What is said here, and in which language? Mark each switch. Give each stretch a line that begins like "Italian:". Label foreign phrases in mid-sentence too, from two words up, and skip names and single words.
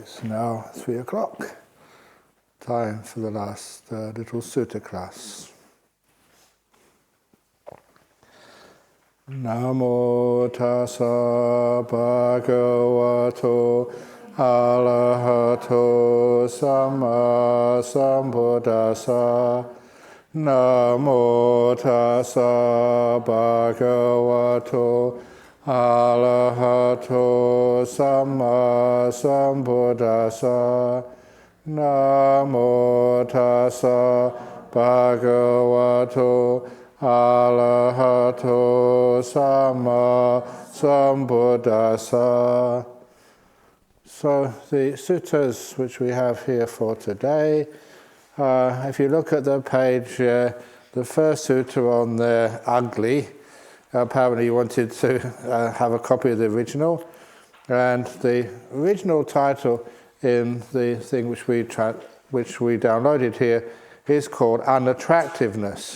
English: It's now 3 o'clock. Time for the last little sutta class.
Pali: Namo tassa bhagavato arahato samma sambuddhassa. Namo tassa bhagavato arahato samma sambuddhassa. Namo tassa bhagavato arahato samma sambuddhassa.
English: So the suttas which we have here for today, if you look at the page, the first sutta on there, ugly, apparently you wanted to have a copy of the original, and the original title in the thing which we downloaded here is called Unattractiveness.